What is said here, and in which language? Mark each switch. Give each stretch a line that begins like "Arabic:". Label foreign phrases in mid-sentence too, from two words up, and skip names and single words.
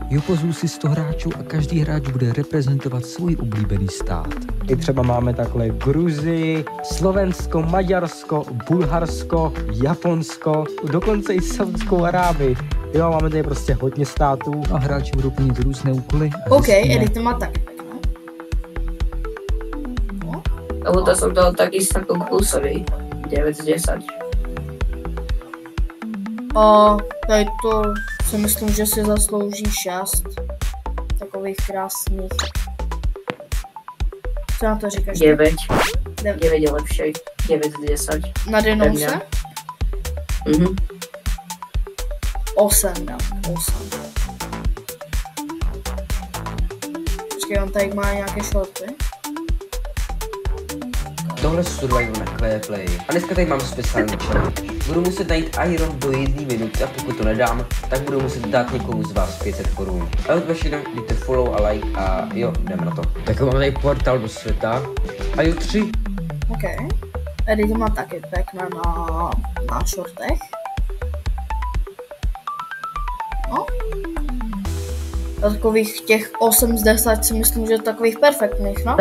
Czech: Je pozvu 100 hráčů a každý hráč bude reprezentovat svůj oblíbený stát. I třeba máme takhle Gruzii, Slovensko, Maďarsko, Bulharsko, Japonsko, dokonce i Saudskou Arábii. Jo, máme tady prostě hodně států. A hráči budou plnit různé úkoly.
Slovak: OK, edit má taky pekné. No. Lebo to som dal takisto ako Klusovi. 9 z 10.
Czech: A tady to si myslím, že si zaslouží 6. Takových krásných. Co na to říkáš?
Slovak: 9. 9 je lepšie. 9 z 10.
Czech: Na Denose? 8 dám. 8. Počkej, on tady má nějaké shorty. Tohle Survivor na Quaplay. A dneska tady mám speciální challenge. Budu muset najít Iron do 1 minuty a pokud to nedám, tak budu muset dát někomu z vás 500 korun. A od vašeho dejte follow a like a jo, jdeme na to. Tak mám tady portál do světa. A jo 3. OK. Eddie to má taky pěkné na shortech. No. A takových těch 8 z 10 si myslím, že takových perfektních, no?